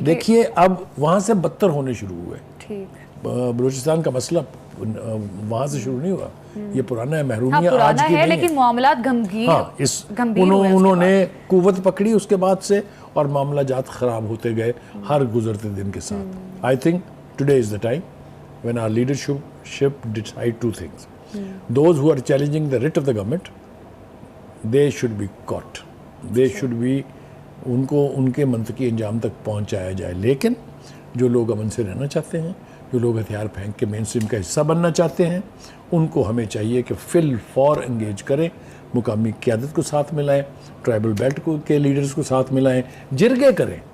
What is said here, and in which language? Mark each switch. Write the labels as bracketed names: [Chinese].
[Urdu] دیکھیے اب وہاں سے بدتر ہونے شروع ہوئے. بلوچستان کا مسئلہ وہاں سے شروع نہیں ہوا, یہ پرانا ہے, محرومیہ آج کی نہیں ہے, لیکن معاملات انہوں نے قوت پکڑی اس کے بعد سے, اور معاملہ جات خراب ہوتے گئے ہر گزرتے دن کے ساتھ. [English] I think today is the time when our leadership decide 2 things. Those who are challenging the writ of the government, they should be caught. They should be, [Urdu] ان کو ان کے منطقی انجام تک پہنچایا جائے. لیکن جو لوگ امن سے رہنا چاہتے ہیں, جو لوگ ہتھیار پھینک کے مین اسٹریم کا حصہ بننا چاہتے ہیں, ان کو ہمیں چاہیے کہ فی الفور انگیج کریں, مقامی قیادت کو ساتھ ملائیں, ٹرائبل بیلٹ کے لیڈرز کو ساتھ ملائیں, جرگے کریں.